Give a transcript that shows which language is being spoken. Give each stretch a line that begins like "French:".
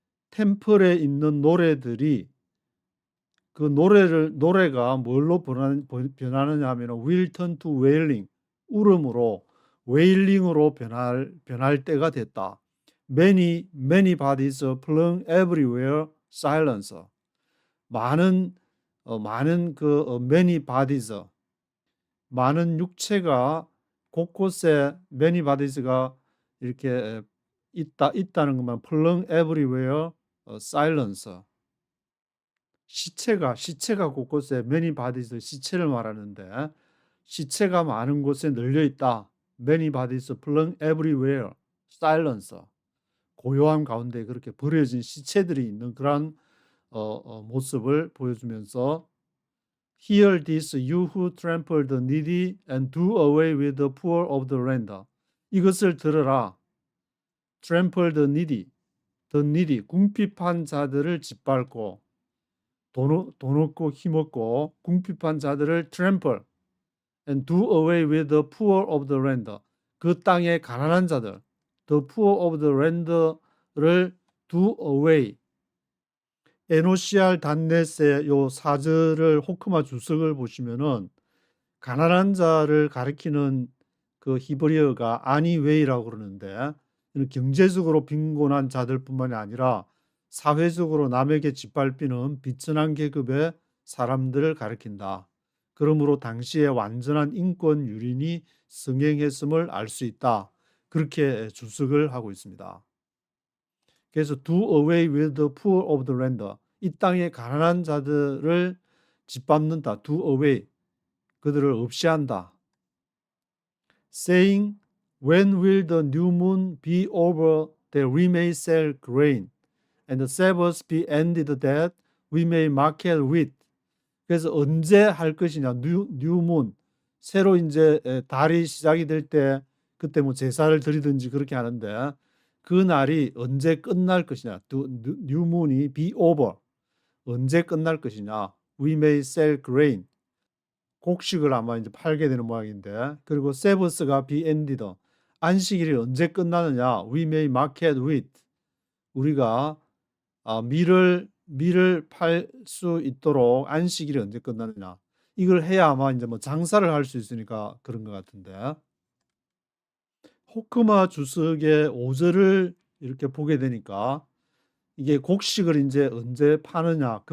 Korean: 템플에 있는 노래들이 그 노래가 뭘로 변하느냐 하면
English: will turn to wailing,
Korean: 울음으로 wailing으로 변할 때가 됐다.
English: Many bodies flung everywhere silence.
Korean: 많은 many bodies, 많은 육체가 곳곳에 many bodies가 이렇게 있다는 것만
English: flung everywhere silence.
Korean: 시체가 곳곳에 many bodies, 시체를 말하는데 시체가 많은 곳에 널려 있다.
English: Many bodies flung everywhere silence.
Korean: 고요함 가운데 그렇게 버려진 시체들이 있는 그런 모습을 보여주면서
English: Hear this, you who trample the needy and do away with the poor of the land.
Korean: 이것을 들으라.
English: Trample the needy,
Korean: 궁핍한 자들을 짓밟고 돈 없고 힘없고 궁핍한 자들을
English: trample and do away with the poor of the land.
Korean: 그 땅의 가난한 자들,
English: the poor of the land
Korean: 를 do away. 에노시알 단넷의 요 사절을 호크마 주석을 보시면은 가난한 자를 가리키는 그 히브리어가 아니웨이라고 그러는데 경제적으로 빈곤한 자들뿐만이 아니라 사회적으로 남에게 짓밟히는 비천한 계급의 사람들을 가리킨다. 그러므로 당시에 완전한 인권 유린이 성행했음을 알 수 있다. 그렇게 주석을 하고 있습니다. 그래서
English: do away with the poor of the land.
Korean: 이 땅의 가난한 자들을 짓밟는다. do away. 그들을 없이한다.
English: Saying, when will the new moon be over that we may sell grain, and the Sabbath be ended that we may market wheat.
Korean: 그래서 언제 할 것이냐, new moon. 새로 이제 달이 시작이 될 때 그때 뭐 제사를 드리든지 그렇게 하는데 그 날이 언제 끝날 것이냐, new moon이
English: be over.
Korean: 언제 끝날 것이냐,
English: we may sell grain.
Korean: 곡식을 아마 이제 팔게 되는 모양인데, 그리고 세버스가
English: be ended.
Korean: 안식일이 언제 끝나느냐,
English: we may market wheat.
Korean: 우리가 밀을 팔 수 있도록 안식일이 언제 끝나느냐. 이걸 해야 아마 이제 뭐 장사를 할 수 있으니까 그런 것 같은데. 호크마 주석의 5절을 이렇게 보게 되니까 이게 곡식을 이제 언제 파느냐.